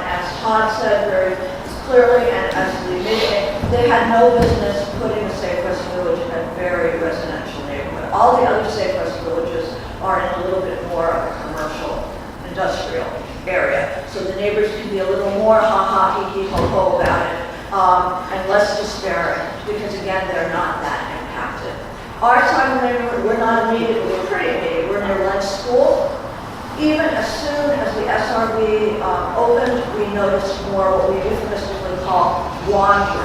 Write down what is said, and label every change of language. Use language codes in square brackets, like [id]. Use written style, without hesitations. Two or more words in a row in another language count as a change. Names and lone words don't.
[en] As Todd said very clearly, and as the meeting, they had no business putting a safe rest village in a very residential neighborhood. All the other safe rest villages are in a little bit more of a commercial, industrial area. So the neighbors can be a little more ha-ha, hee-hee, ho-ho about it, and less despairing, because again, they're not that impacted. Our side of the neighborhood, we're not immediately, we're pretty immediate. We're near Lents School. Even as soon as the SRV opened, we noticed more what we euphemistically call wandering.